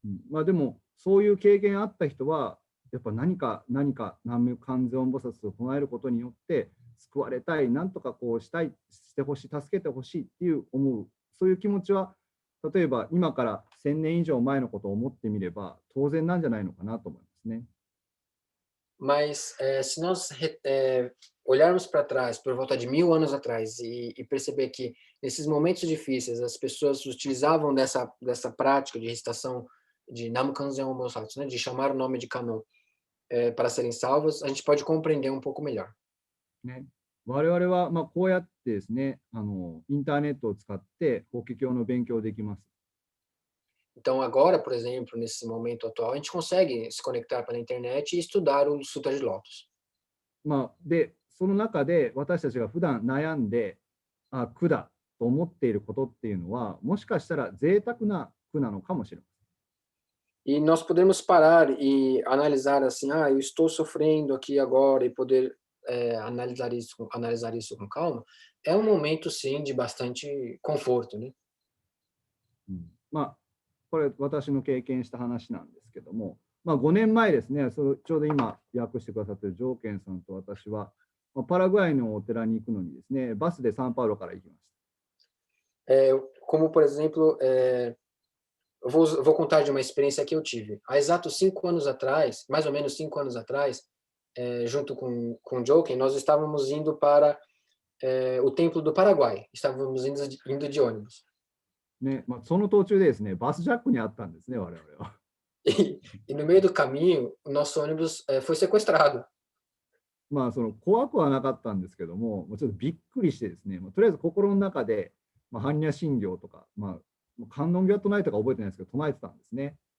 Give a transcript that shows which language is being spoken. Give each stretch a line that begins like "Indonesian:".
Japanese: まあ、でもそういう経験あった人はやっぱ何か南無観世音菩薩を唱えることによって救われたい、なんとかこうしたい、してほしい、助けてほしいっていう思う、そういう気持ちは例えば今から1000年以上前のことを思ってみれば当然なんじゃないのかなと思いますね。
Portuguese: Mas se nós olharmos para trás, por volta de 1000 anos atrás, e perceber que nesses momentos difíceis as pessoas utilizavam dessa prática de recitação de Nam Kanzeon Bosatsu, né, de chamar o nome de Kanon, para serem salvos, a gente pode compreender um pouco melhor.
Japanese: ね、我々はまあこうやってですね、インターネットを使って法華経の勉強できます。
Portuguese: Então, agora, por exemplo, nesse momento atual, a gente consegue se conectar pela internet e estudar o Sutra de Lotus.
Japanese: まあ、で、その中で私たちが普段悩んで、苦だと思っていることっていうのは、もしかしたら贅沢な苦なのかもしれません。
Portuguese: E nós podemos parar e analisar assim, eu estou sofrendo aqui agora e poder analisar isso com calma. É um momento, sim, de bastante conforto, né?
Japanese: まあ、これ私の経験した話なんですけども、まあ、5年前ですね、ちょうど今訳してくださっているジョーケンさんと私は、パラグアイのお寺に行くのにですね、バスでサンパウロから行きました。
Portuguese: Como, por exemplo, eu vou contar de uma experiência que eu tive. Há exatos 5 anos atrás, mais ou menos 5 anos atrás, junto com o Joken, nós estávamos indo para o Templo do Paraguai. Estávamos indo de ônibus.
Japanese: ね、まあ、その途中でですね、バスジャックにあったんですね、我々は。
Portuguese: E no meio do caminho, o nosso ônibus foi sequestrado.
Japanese: まあ、その怖くはなかったんですけども、ちょっとびっくりしてですね、とりあえず心の中で、般若心経とか、観音経唱えとか覚えてないですけど、唱えてたんですね。